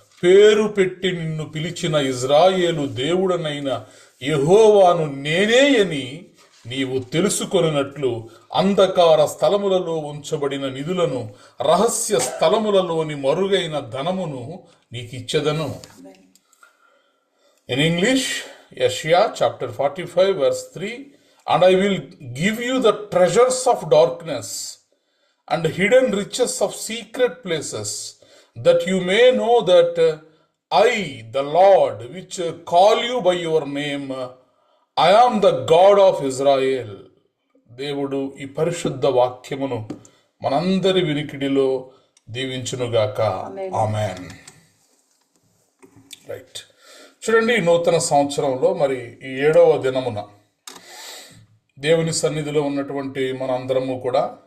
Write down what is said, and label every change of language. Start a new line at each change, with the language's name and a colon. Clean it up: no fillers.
Telugu: పేరు పెట్టి నిన్ను పిలిచిన ఇజ్రాయేలు దేవుడనైన యెహోవాను నేనే అని నీవు తెలుసుకొనున్నట్లు అంధకార స్థలములలో ఉంచబడిన నిధులను, రహస్య స్థలములలోని మరుగైన ధనమును నీకిచ్చెదను.
English: In English, Yeshaya chapter 45 verse 3, and I will give you the treasures of darkness and hidden riches of secret places, that you may know that I, the Lord, which call you by your name, I am the God of Israel.
Telugu: దేవుడు ఈ పరిశుద్ధ వాక్యమును మనందరి వినికిడిలో దీవించునుగాక. Amen. Right. చూడండి, ఈ నూతన సంవత్సరంలో మరి ఈ 7వ దినమున దేవుని సన్నిధిలో ఉన్నటువంటి మనందరము కూడా